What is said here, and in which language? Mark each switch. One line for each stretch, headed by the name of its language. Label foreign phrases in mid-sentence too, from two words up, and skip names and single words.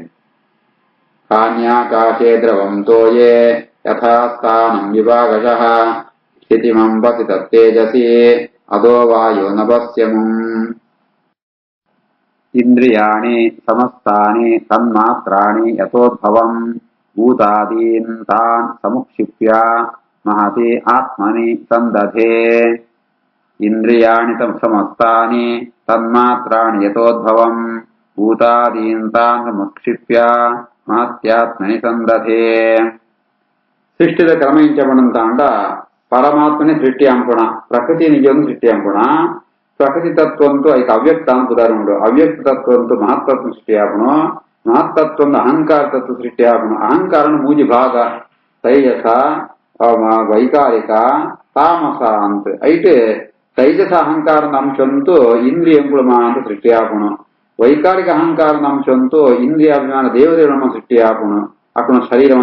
Sanskrit: ಕಾನ್ಯಾಕಾಶೇ ದ್ರವಂ ತೋಯೇ ಯಥಾಸ್ಥಾನಂ ವಿಭಾಗಶಃ ಸ್ಥಿತಿಮಂಬಸಿ ತತ್ತೇಜಸಿ ಅದೋ ವಾಯೋ ನಭಸ್ಯಮುಂ ಇಂದ್ರಿಯಾಣಿ ಸಮಸ್ತಾನಿ ತನ್ಮಾತ್ರಾಣಿ ಯಥೋದ್ಭವಂ ಭೂತಾದೀನ್ ತಾನ್ ಸಮುಕ್ಷಿಪ್ಯ ಮಹತಿ ಆತ್ಮನಿ ಸಂದಧೆ ಇಂದ್ರಿಯಾಣಿ ಸಮಸ್ತಾನಿ ತನ್ಮಾತ್ರಾಣಿ ಯಥೋದ್ಭವಂ ಭೂತಾದೀನ್ ತಾನ್ ಸಮುಕ್ಷಿಪ್ಯ ಮಹತ್ಯಾತ್ಮನಿ ಸಂದಧೆ
Tulu: ಸೃಷ್ಟಿದ ಕ್ರಮ ಇಂಚಪಣಂತಾಂಡ ಪರಮಾತ್ಮನೇ ಸೃಷ್ಟಿ ಅಂಪುಣ ಪ್ರಕೃತಿ ನಿಜವನ್ನು ಸೃಷ್ಟಿ ಅಂಪುಣ ಪ್ರಕೃತಿ ತತ್ವಂತೂ ಅದಕ್ಕೆ ಅವ್ಯಕ್ತ ಅಂತ ಉದಾಹರಣೆ ಅವ್ಯಕ್ತ ತತ್ವಂತೂ ಮಹತ್ತತ್ವ ಸೃಷ್ಟಿ ಆಪಣು ಮಹತ್ತತ್ವ ಅಹಂಕಾರ ತತ್ವ ಸೃಷ್ಟಿ ಆಪಣು ಅಹಂಕಾರನ ಮೂಜಿ ಭಾಗ ತೈಜಸ ವೈಕಾರಿಕ ತಾಮಸ ಅಂತ ಐಟೆ ತೈಜಸ ಅಹಂಕಾರದ ಅಂಶಂತೂ ಇಂದ್ರಿಯಂಗಳು ಅಂತ ಸೃಷ್ಟಿ ಆಪಣು ವೈಕಾರಿಕ ಅಹಂಕಾರದ ಅಂಶಂತೂ ಇಂದ್ರಿಯಾಭಿಮಾನ ದೇವದೇವರಮ್ಮ ಸೃಷ್ಟಿ ಆಪಣು ಅಕಣ ಶರೀರವನ್ನು